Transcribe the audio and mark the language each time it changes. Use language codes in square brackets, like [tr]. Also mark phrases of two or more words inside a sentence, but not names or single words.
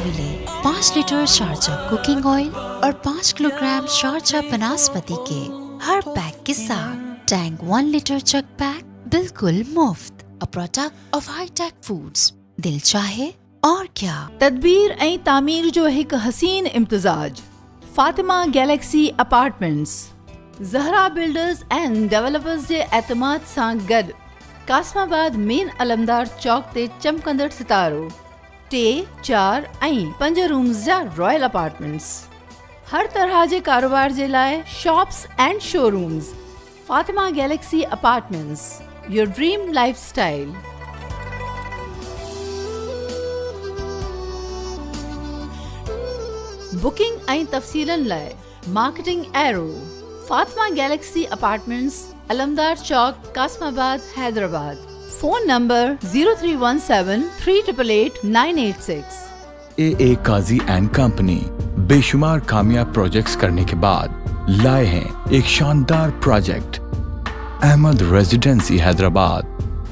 [ur] ملے 5 لیٹر شارجہ [en] cooking oil [ur] اور 5 کلو گرام شارجہ بناسپتی کے ہر پیک کے ساتھ ٹینگ 1 لیٹر چک پیک بالکل مفت، [en] a product of ہائی ٹیک فوڈز۔ [ur] دل چاہے اور کیا۔ [sd] تدبیر ऐं तामीर जो हिकु हसीन इम्तिज़ाज फातिमा गैलेक्सी अपार्टमेंट्स ज़हरा बिल्डर्स एंड डेवलपर्स जे एतमाद सां गॾु कासमाबाद मेन अलमदार चौक ते चमकंदड़ सितारो 3, 4 ऐं 5 रूम्स जा [en] royal apartments. [sd] हर तरह जे कारोबार जे लाइ [en] shops and showrooms. [sd] फातिमा गैलेक्सी अपार्टमेंट्स, [en] your dream lifestyle. [sd] बुकिंग ऐं तफ़सीलन लाइ मार्केटिंग एरो फातिमा गैलेक्सी अपार्टमेंट्स, अलमदार चौक, कासमाबाद, हैदराबाद। फोन नंबर 0317 388 986। [ur] اے قاضی اینڈ کمپنی بے شمار کامیاب پراجیکٹس کرنے کے بعد لائے ہیں ایک شاندار پراجیکٹ، احمد ریزیڈنسی حیدرآباد.